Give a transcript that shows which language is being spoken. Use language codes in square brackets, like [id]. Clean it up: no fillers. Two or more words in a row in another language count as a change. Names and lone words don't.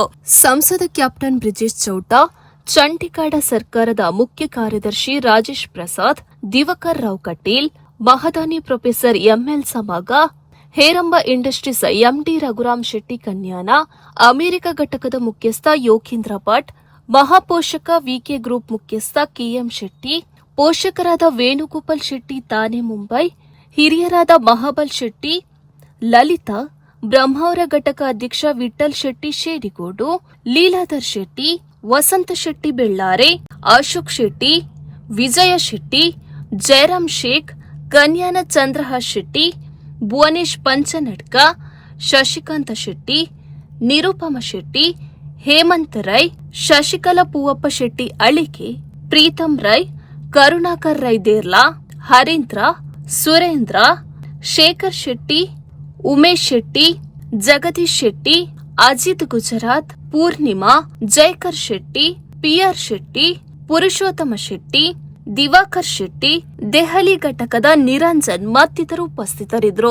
[kn] ಸಂಸದ ಕ್ಯಾಪ್ಟನ್ ಬ್ರಿಜೇಶ್ ಚೌಟ, ಚಂಡೀಗಢ ಸರ್ಕಾರದ ಮುಖ್ಯ ಕಾರ್ಯದರ್ಶಿ ರಾಜೇಶ್ ಪ್ರಸಾದ್, ದಿವಾಕರ್ ರಾವ್ ಕಟೀಲ್, ಮಹದಾನಿ ಪ್ರೊಫೆಸರ್ ಎಂಎಲ್ ಸಮಾಗ, ಹೇರಂಬ ಇಂಡಸ್ಟ್ರೀಸ್ ಎಂಡಿ ರಘುರಾಮ್ ಶೆಟ್ಟಿ ಕನ್ಯಾನ, ಅಮೆರಿಕ ಘಟಕದ ಮುಖ್ಯಸ್ಥ ಯೋಗೇಂದ್ರ ಭಟ್, ಮಹಾಪೋಷಕ ವಿಕೆ ಗ್ರೂಪ್ ಮುಖ್ಯಸ್ಥ ಕೆಎಂ ಶೆಟ್ಟಿ, ಪೋಷಕರಾದ ವೇಣುಗೋಪಾಲ್ ಶೆಟ್ಟಿ ತಾನೆ ಮುಂಬೈ, ಹಿರಿಯರಾದ ಮಹಾಬಲ್ ಶೆಟ್ಟಿ, ಲಲಿತಾ, ಬ್ರಹ್ಮಾವರ ಘಟಕ ಅಧ್ಯಕ್ಷ ವಿಠಲ್ ಶೆಟ್ಟಿ ಶೇಡಿಗೋಡು, ಲೀಲಾಧರ್ ಶೆಟ್ಟಿ, ವಸಂತ ಶೆಟ್ಟಿ ಬೆಳ್ಳಾರೆ, ಅಶೋಕ್ ಶೆಟ್ಟಿ, ವಿಜಯ ಶೆಟ್ಟಿ, ಜಯರಾಮ್ ಶೇಖ್, ಕನ್ಯಾನ ಚಂದ್ರಹಾಸ್ ಶೆಟ್ಟಿ, ಭುವನೇಶ್ ಪಂಚನಡ್ಕ, ಶಶಿಕಾಂತ ಶೆಟ್ಟಿ, ನಿರುಪಮ ಶೆಟ್ಟಿ, ಹೇಮಂತ್ ರೈ, ಶಶಿಕಲಾ ಪೂವಪ್ಪ ಶೆಟ್ಟಿ ಅಳಿಕೆ, ಪ್ರೀತಮ್ ರೈ, ಕರುಣಾಕರ್ ರೈ ದೇರ್ಲಾ, ಹರೀಂದ್ರ, ಸುರೇಂದ್ರ, ಶೇಖರ್ ಶೆಟ್ಟಿ, ಉಮೇಶ್ ಶೆಟ್ಟಿ, ಜಗದೀಶ್ ಶೆಟ್ಟಿ, ಅಜಿತ್ ಗುಜರಾತ್, ಪೂರ್ಣಿಮಾ, ಜಯಕರ್ ಶೆಟ್ಟಿ, ಪಿಆರ್ ಶೆಟ್ಟಿ, ಪುರುಷೋತ್ತಮ ಶೆಟ್ಟಿ, ದಿವಾಕರ್ ಶೆಟ್ಟಿ, ದೆಹಲಿ ಘಟಕದ ನಿರಂಜನ್ ಮತ್ತಿತರರು ಉಪಸ್ಥಿತರಿದ್ದರು.